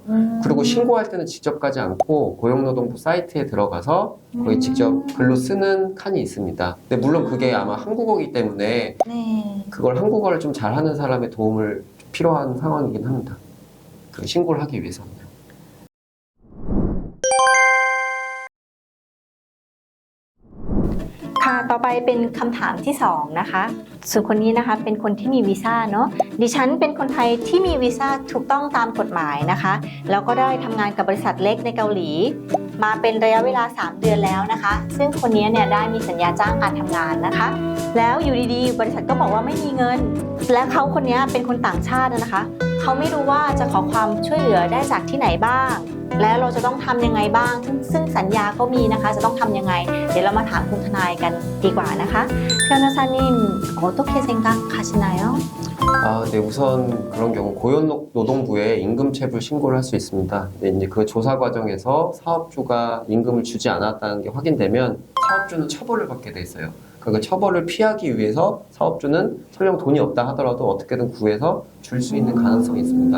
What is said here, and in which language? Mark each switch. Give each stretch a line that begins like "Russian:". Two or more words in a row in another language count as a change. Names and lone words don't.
Korean: 그리고 신고할 때는 직접 가지 않고 고용노동부 사이트에 들어가서 거의 직접 글로 쓰는 칸이 있습니다. 근데 물론 그게 아마 한국어이기 때문에 그걸 한국어를 좀 잘하는 사람의 도움을 필요한 상황이긴 합니다. 그 신고를 하기 위해서는요.
Thai: ค่ะต่อไปเป็นคำถามที่2นะคะส่วนคนนี้นะคะเป็นคนที่มีวีซ่าเนาะดิฉันเป็นคนไทยที่มีวีซ่าถูกต้องตามก ฎหมายนะคะแล้วก็ได้ทำงานกับบริษัทเล็กในเกาหลีมาเป็นระยะเวลา3 เดือนแล้วนะคะซึ่งคนนี้เนี่ยได้มีสัญญาจ้างการทำงานนะคะแล้วอยู่ดีๆบริษัทก็บอกว่าไม่มีเงินและเขาคนนี้เป็นคนต่างชาตินะคะเขาไม่รู้ว่าจะขอความช่วยเหลือได้จากที่ไหนบ้างและเราจะต้องทำยังไงบ้างซึ่งสัญญาก็มีนะคะจะต้องทำยังไงเดี๋ยวเรามาถามคุณทนายกันดีกว่านะคะ
Korean: 변호사님 어떻게 생각하시나요? 네, 우선 그런 경우 고용노동부에 임금체불 신고를 할 수 있습니다. 근데 이제 그 조사 과정에서 사업주가 임금을 주지 않았다는 게 확인되면 사업주는 처벌을 받게 돼 있어요. 그 처벌을 피하기 위해서 사업주는 설령 돈이 없다 하더라도 어떻게든 구해서 줄 수 있는 가능성이 있습니다.